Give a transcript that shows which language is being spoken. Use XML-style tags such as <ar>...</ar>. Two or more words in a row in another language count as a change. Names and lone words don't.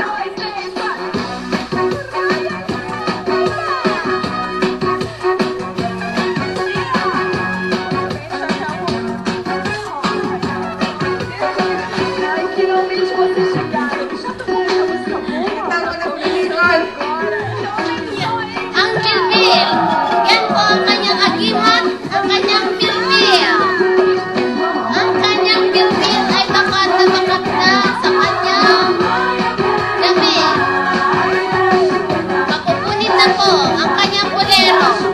<pt>Ai, finalmente vocês chegaram. Já tocou essa música boa?</pt> <tl>Ang bilbil. Yan po ang kanyang agimat, ang kanyang bilbil. Ang kanyang bilbil ay bakat na sa kanyang damit. Pakukunin na po ang kanyang bolero.</tl>